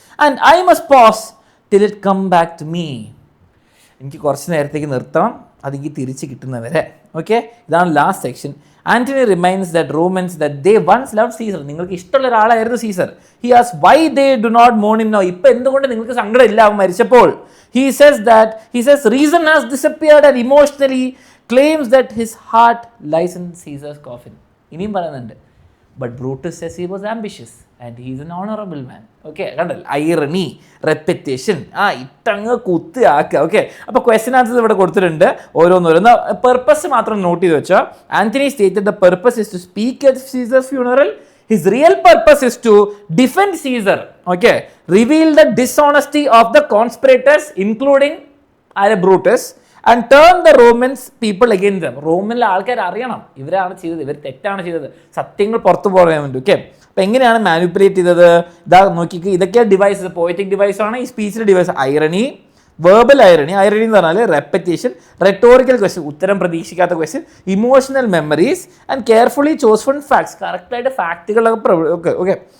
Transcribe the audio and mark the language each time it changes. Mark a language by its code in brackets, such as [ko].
[en] And I must pause till it come back to me. [ml] എനിക്ക് കുറച്ച് നേരത്തേക്ക് നിർത്തണം, അതെനിക്ക് തിരിച്ച് കിട്ടുന്നവരെ. [en] okay, [ml] ഇതാണ് last section. [en] Antony reminds that Romans that they once love Caesar. [ml] നിങ്ങൾക്ക് ഇഷ്ടമുള്ള ഒരാളായിരുന്നു Caesar. [en] He as why they do not Mon him now. [ml] ഇപ്പം എന്തുകൊണ്ട് നിങ്ങൾക്ക് സങ്കടം ഇല്ല അവൻ മരിച്ചപ്പോൾ? [en] He says reason has disappeared and emotionally claims that his heart lies in Caesar's coffin. [ml] ഇനിയും പറയുന്നുണ്ട്. [en] But Brutus says he was ambitious and he is an honorable man. [ml] Okay, കണ്ടല്ലോ, ഐറണി, റെപ്പിറ്റേഷൻ, ഇട്ടങ്ങ് കുത്തി ആക്കുക. ഓക്കെ, അപ്പോൾ question answers ഇവിടെ കൊടുത്തിട്ടുണ്ട്, ഓരോന്നോരോന്ന്. Purpose മാത്രം നോട്ട് ചെയ്ത് വെച്ചോ. [en] Antony stated the purpose is to speak at Caesar's funeral. His real purpose is to defend Caesar. Okay, reveal the dishonesty of the conspirators, including Brutus, and turn the Romans people against them. [ml] റോമിലെ ആൾക്കാർ അറിയണം ഇവരാണ് ചെയ്തത്, ഇവർ തെറ്റാണ് ചെയ്തത്, സത്യങ്ങൾ പുറത്തു പോകാൻ വേണ്ടി. ഓക്കെ, അപ്പം എങ്ങനെയാണ് മാനിപ്പുലേറ്റ് ചെയ്തത്? ഇതാ നോക്കിക്ക്, ഇതൊക്കെ ഡിവൈസ്, പോയറ്റിക് ഡിവൈസ് ആണ് ഈ സ്പീച്ചിലെ ഡിവൈസ്. ഐറണി, വേർബൽ ഐറണി എന്ന് പറഞ്ഞാൽ റെപ്പറ്റീഷൻ, റെട്ടോറിക്കൽ ക്വസ്റ്റ്യൻ ഉത്തരം പ്രതീക്ഷിക്കാത്ത question, emotional memories and carefully ചോസ്ഫുൾ facts കറക്റ്റായിട്ട് ഫാക്റ്റുകളൊക്കെ ഓക്കെ.